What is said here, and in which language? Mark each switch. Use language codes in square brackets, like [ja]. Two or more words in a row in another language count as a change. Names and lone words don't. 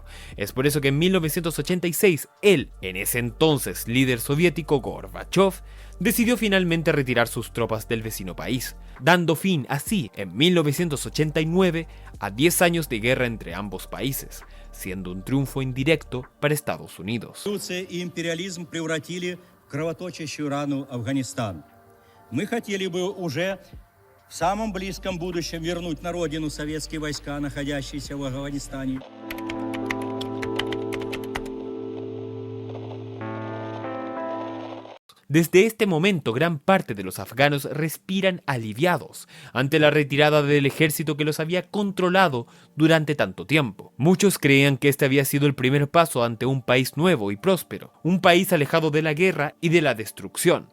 [es] Es por eso que en 1986 el, en ese entonces líder soviético Gorbachov, decidió finalmente retirar sus tropas del vecino país, dando fin así en 1989 a 10 años de guerra entre ambos países, siendo un triunfo indirecto para Estados Unidos. [ru] Революция и империализм превратили в кровоточащую рану Афганистан. Мы хотели бы уже в самом близком будущем вернуть на родину советские войска, находящиеся в Афганистане. [es] Desde este momento, gran parte de los afganos respiran aliviados ante la retirada del ejército que los había controlado durante tanto tiempo. Muchos creían que este había sido el primer paso ante un país nuevo y próspero, un país alejado de la guerra y de la destrucción.